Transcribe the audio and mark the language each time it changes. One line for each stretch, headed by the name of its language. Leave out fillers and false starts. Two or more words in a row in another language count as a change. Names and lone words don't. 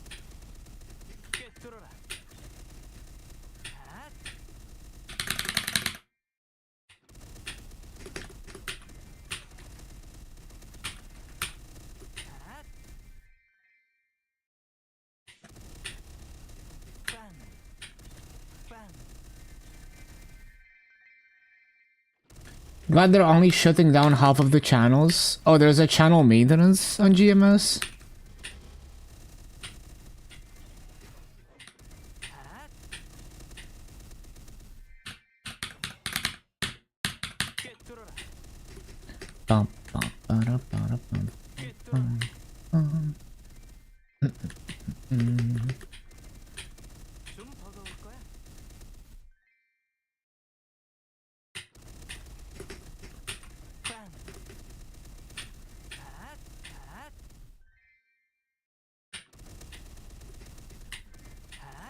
Korean: 꿰뚫어라. 앗. 앗. 빵. 빵.
English: Glad they're only shutting down half of the channels. Oh, there's a channel maintenance on GMS.
Korean: 앗. 꿰뚫어라. Bum, bum, ba-da, ba-da, bum, 꿰뚫어라. bum. 좀 버거울 거야? 빵. 앗. 앗. 앗.